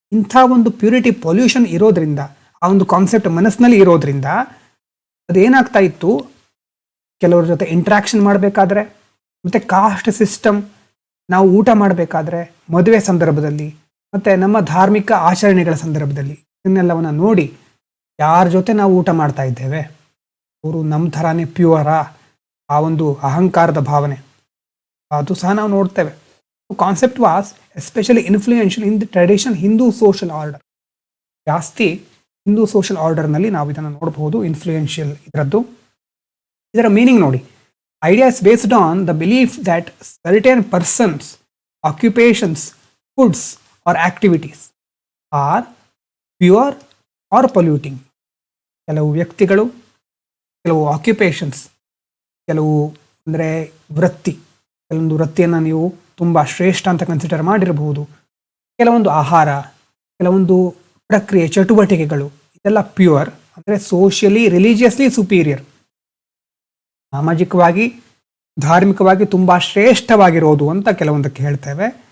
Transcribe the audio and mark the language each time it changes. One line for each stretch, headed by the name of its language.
Kannada: ಇಂಥ ಒಂದು purity pollution ಇರೋದ್ರಿಂದ, ಆ ಒಂದು ಕಾನ್ಸೆಪ್ಟ್ ಮನಸ್ಸಿನಲ್ಲಿ ಇರೋದ್ರಿಂದ ಅದೇನಾಗ್ತಾ ಇತ್ತು, ಕೆಲವ್ರ ಜೊತೆ ಇಂಟ್ರಾಕ್ಷನ್ ಮಾಡಬೇಕಾದ್ರೆ, ಮತ್ತು ಕಾಸ್ಟ್ ಸಿಸ್ಟಮ್, ನಾವು ಊಟ ಮಾಡಬೇಕಾದ್ರೆ, ಮದುವೆ ಸಂದರ್ಭದಲ್ಲಿ, ಮತ್ತು ನಮ್ಮ ಧಾರ್ಮಿಕ ಆಚರಣೆಗಳ ಸಂದರ್ಭದಲ್ಲಿ ಇದನ್ನೆಲ್ಲವನ್ನು ನೋಡಿ ಯಾರ ಜೊತೆ ನಾವು ಊಟ ಮಾಡ್ತಾ ಇದ್ದೇವೆ, ಅವರು ನಮ್ಮ ಥರಾನೇ ಪ್ಯೂರಾ, ಆ ಒಂದು ಅಹಂಕಾರದ ಭಾವನೆ ಅದು ಸಹ ನಾವು ನೋಡ್ತೇವೆ.
English: Concept was especially influential in the tradition Hindu social order.
Kannada: ಜಾಸ್ತಿ ಹಿಂದೂ ಸೋಷಲ್ ಆರ್ಡರ್ನಲ್ಲಿ ನಾವು ಇದನ್ನು ನೋಡಬಹುದು, ಇನ್ಫ್ಲೂಯೆನ್ಷಿಯಲ್ ಇದರದ್ದು. ಇದರ ಮೀನಿಂಗ್ ನೋಡಿ,
English: idea is based on the belief that certain persons, occupations, foods or activities are pure or polluting.
Kannada: ಕೆಲವು ವ್ಯಕ್ತಿಗಳು, ಕೆಲವು ಆಕ್ಯುಪೇಷನ್ಸ್, ಕೆಲವು ಅಂದರೆ ವೃತ್ತಿ, ಕೆಲವೊಂದು ವೃತ್ತಿಯನ್ನು ನೀವು ತುಂಬ ಶ್ರೇಷ್ಠ ಅಂತ ಕನ್ಸಿಡರ್ ಮಾಡಿರಬಹುದು. ಕೆಲವೊಂದು ಆಹಾರ, ಕೆಲವೊಂದು ಪ್ರಕ್ರಿಯೆ, ಚಟುವಟಿಕೆಗಳು, ಇದೆಲ್ಲ ಪ್ಯೂರ್ ಅಂದರೆ
English: socially religiously superior,
Kannada: ಸಾಮಾಜಿಕವಾಗಿ ಧಾರ್ಮಿಕವಾಗಿ ತುಂಬ ಶ್ರೇಷ್ಠವಾಗಿರೋದು ಅಂತ ಕೆಲವೊಂದಕ್ಕೆ ಹೇಳ್ತೇವೆ.